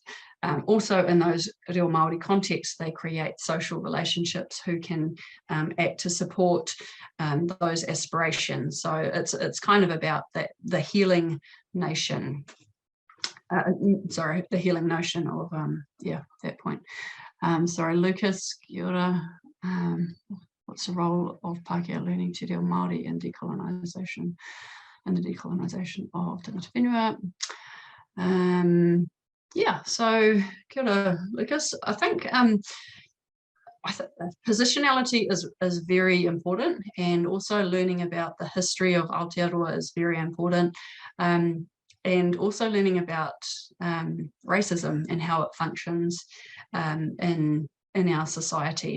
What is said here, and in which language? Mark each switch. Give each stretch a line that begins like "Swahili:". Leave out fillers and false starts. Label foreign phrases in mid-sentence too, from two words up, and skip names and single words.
English: Also in those
Māori: Reo Māori
English: contexts, they create social relationships who can act to support those aspirations. So it's kind of about the healing nation. Sorry, the healing notion of yeah, that point. Sorry,
Māori: Lucas, kia ora.
English: What's the role of Pākehā learning
Māori: Te Reo Māori
English: in decolonisation and the decolonisation of
Māori: Tangata whenua?
English: Yeah, so
Māori: kia ora,
English: Lucas. I think positionality is very important, and also learning about the history of Aotearoa is very important, and also learning about racism and how it functions in our society.